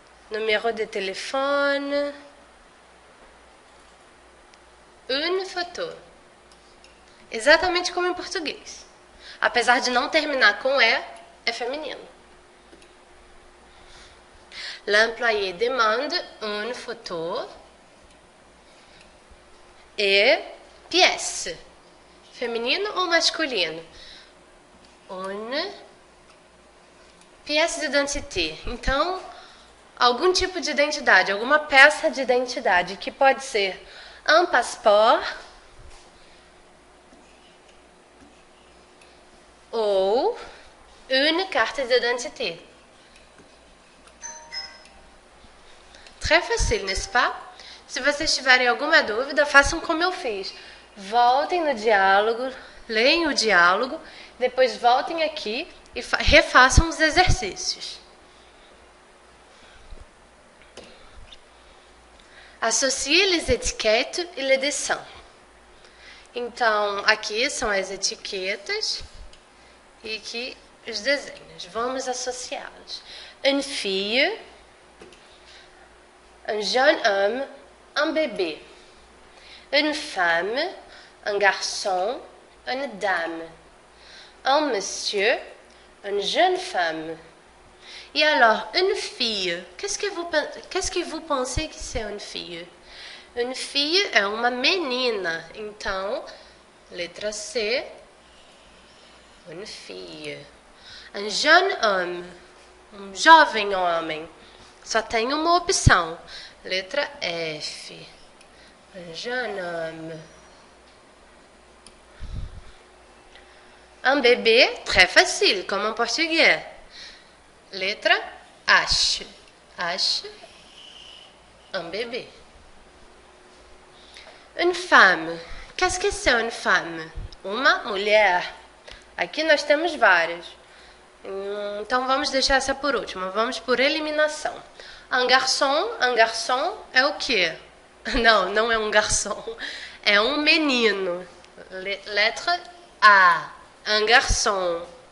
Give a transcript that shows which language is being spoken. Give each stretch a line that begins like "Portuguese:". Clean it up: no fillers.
Portuguese: Número de telefone. Une photo. Exatamente como em português. Apesar de não terminar com é feminino.
French: L'employé demande une photo et pièce.
Portuguese: Feminino ou masculino?
French: Une pièce d'identité.
Portuguese: Então, algum tipo de identidade, alguma peça de identidade, que pode ser
French: un passeport ou une carte d'identité. Très facile, n'est-ce pas?
Portuguese: Se vocês tiverem alguma dúvida, façam como eu fiz. Voltem no diálogo, leem o diálogo, depois voltem aqui e refaçam os exercícios.
French: Associer les étiquettes et les dessins.
Portuguese: Então, aqui são as etiquetas e aqui os desenhos. Vamos associá-los.
French: Une fille, un jeune homme, un bébé. Une femme, un garçon, une dame. Un monsieur, une jeune femme. Et alors, une fille, qu'est-ce que vous pensez que c'est une fille? Une fille
Portuguese: é uma menina. Então, letra C, une fille.
French: Un jeune homme,
Portuguese: um jovem homem. Só tem uma opção. Letra F.
French: Un jeune homme. Un bébé, très facile, comme en portugais.
Portuguese: Letra H.
French: H, un bébé. Une femme. Qu'est-ce que c'est une femme?
Portuguese: Uma mulher. Aqui nós temos várias. Então vamos deixar essa por última. Vamos por eliminação.
French: Un garçon
Portuguese: é o quê? Não, não é um garçom. É um menino. Letra A.
French: Un garçon.